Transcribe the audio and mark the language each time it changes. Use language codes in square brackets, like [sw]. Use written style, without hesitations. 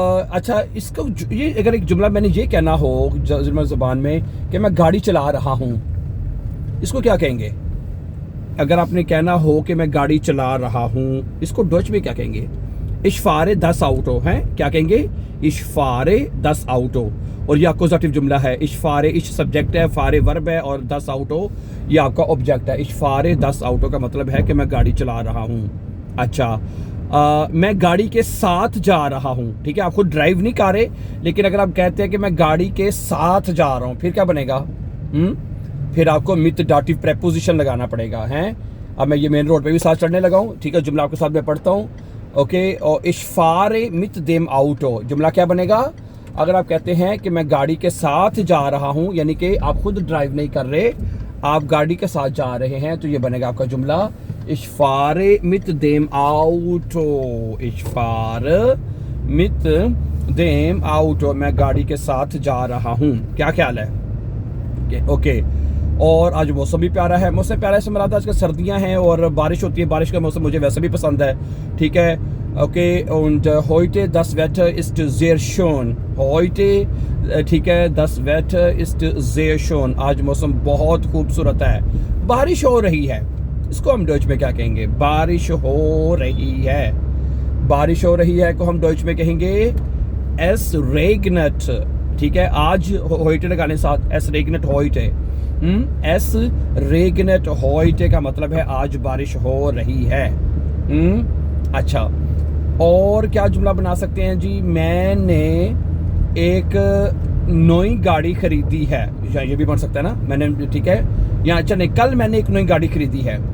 [hi] अच्छा इसको ये अगर एक जुमला मैंने ये कहना हो जर्मन ज़बान में कि मैं गाड़ी चला रहा हूँ, इसको क्या कहेंगे? अगर आपने कहना हो कि मैं गाड़ी चला रहा हूँ, इसको डच में क्या कहेंगे? [de] Ich fahre das Auto [hi] है, क्या कहेंगे? [de] Ich fahre das Auto। [hi] और ये अक्यूज़ेटिव जुमला है। [de] Ich fahre, ich [hi] सब्जेक्ट है, [de] fahre [hi] वर्ब है और [de] das Auto [hi] ये आपका ऑब्जेक्ट है। [de] Ich fahre das Auto [hi] का मतलब है कि मैं गाड़ी चला रहा हूँ। अच्छा, मैं गाड़ी के साथ जा रहा हूँ, ठीक है, आप खुद ड्राइव नहीं कर रहे, लेकिन अगर आप कहते हैं कि मैं गाड़ी के साथ जा रहा हूँ, फिर क्या बनेगा? फिर आपको मित डाटिव प्रेपोजिशन लगाना पड़ेगा हैं। अब मैं ये मेन रोड पे भी साथ चढ़ने लगा हूँ, ठीक है, जुमला आपके साथ मैं पढ़ता हूँ, ओके। और [de] ich fahre mit dem Auto, [hi] जुमला क्या बनेगा? अगर आप कहते हैं कि मैं गाड़ी के साथ जा रहा हूँ, यानी कि आप खुद ड्राइव नहीं कर रहे, आप गाड़ी के साथ जा रहे हैं, तो ये बनेगा आपका जुमला [de] ich fahre mit dem Auto। ich fahre mit dem Auto, [hi] मैं गाड़ी के साथ जा रहा हूँ। क्या ख्याल है? ओके। और आज मौसम भी प्यारा है। मौसम प्यारा है से मुराद आजकल सर्दियां हैं और बारिश होती है। बारिश का मौसम मुझे वैसे भी पसंद है, ठीक है, okay. [de] und heute das Wetter ist sehr schön। heute, [hi] ठीक है, [de] das Wetter ist sehr schön। [hi] आज मौसम बहुत खूबसूरत है। बारिश हो रही है, इसको हम डच में क्या कहेंगे? बारिश हो रही है। बारिश हो रही है को हम डच में कहेंगे [de] es regnet, [hi] ठीक है। आज [de] heute [hi] लगाने साथ [de] es regnet heute। [hi] एस रेगनेट होइटे का मतलब है आज बारिश हो रही है। अच्छा, और क्या जुमला बना सकते हैं जी? मैंने एक नई गाड़ी खरीदी है, या ये भी बन सकता है ना, मैंने, ठीक है, या अच्छा नहीं, कल मैंने एक नई गाड़ी खरीदी है।